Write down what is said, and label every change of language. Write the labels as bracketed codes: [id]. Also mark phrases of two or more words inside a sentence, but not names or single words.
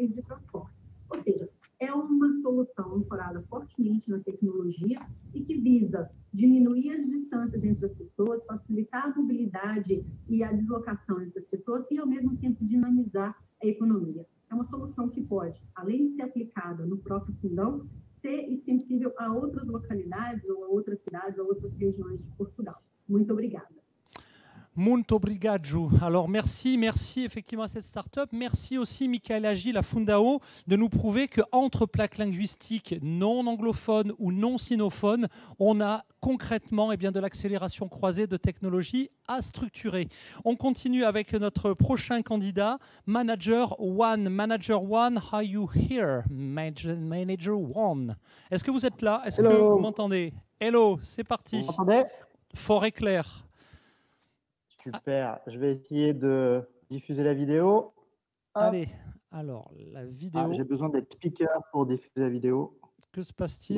[pt] Ou seja, é uma solução ancorada fortemente na tecnologia e que visa diminuir as distâncias entre as pessoas, facilitar a mobilidade e a deslocação entre as pessoas e, ao mesmo tempo, dinamizar a economia. É uma solução que pode, além de ser aplicada no próprio Fundão, ser extensível a outras localidades ou a outras cidades, a outras regiões de Portugal. Muito obrigada. Muito obrigado. [fr] Alors merci effectivement à cette start-up. Merci aussi Michael Agile à Fundao de nous prouver qu'entre plaques linguistiques non anglophones ou non sinophones, on a concrètement de l'accélération croisée de technologies à structurer. On continue avec notre prochain candidat, Manager One. [en] Manager One, are you here? [fr] Manager One. Est-ce que vous êtes là? Est-ce que vous m'entendez? Hello, c'est parti. Vous m'entendez? Fort et clair. Super, je vais essayer de diffuser la vidéo. Allez, alors la vidéo. J'ai besoin d'être speaker pour diffuser la vidéo. Que se passe-t-il?